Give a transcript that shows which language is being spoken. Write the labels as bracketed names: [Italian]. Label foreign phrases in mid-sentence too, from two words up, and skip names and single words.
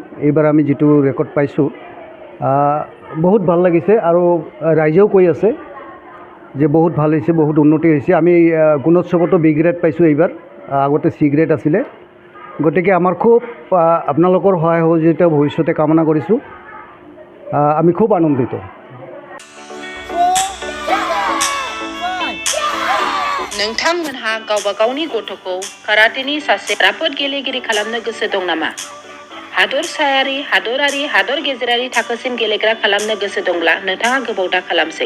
[Assamese] এইবাৰ আমি যিটো ৰেকৰ্ড পাইছোঁ বহুত ভাল লাগিছে, আৰু ৰাইজেও কৈ আছে যে বহুত ভাল হৈছে, বহুত উন্নতি হৈছে। আমি গুণোৎসৱতো B গ্ৰেড পাইছোঁ এইবাৰ, আগতে C গ্ৰেড আছিলে। গতিকে আমাৰ খুব আপোনালোকৰ সহায় সহযোগিতা ভৱিষ্যতে কামনা কৰিছোঁ। আমি খুব আনন্দিত। [Bodo] नोंथांमोनहा गावबा गावनि गथ'खौ काराटेनि सासे राफोद गेलेगिरि खालामनो गोसो दं नामा? हादरसायारि, हादरारि, हादर गेजेरारि थाखोसिम गेलेग्रा खालामनो गोसो दंब्ला नोंथाङा गोबाव दा खालामसै।